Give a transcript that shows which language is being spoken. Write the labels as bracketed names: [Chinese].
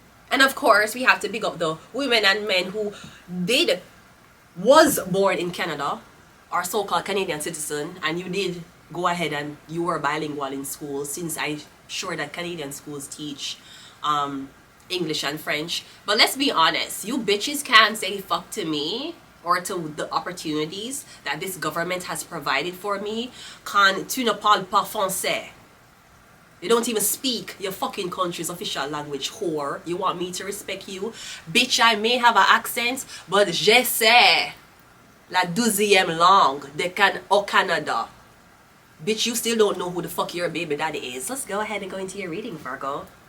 [English] And of course, we have to big up the women and men who was born in Canada, or so-called Canadian citizen, and you did go ahead and you were bilingual in school, since I'm sure that Canadian schools teach English and French. But let's be honest, you bitches can't say fuck to me or to the opportunities that this government has provided for me. [French] Quand tu ne parles pas français. [English] You don't even speak your fucking country's official language, whore. You want me to respect you? Bitch, I may have an accent, but [French] je sais la 12e langue au Canada. [English] Bitch, you still don't know who the fuck your baby daddy is. Let's go ahead and go into your reading, Virgo.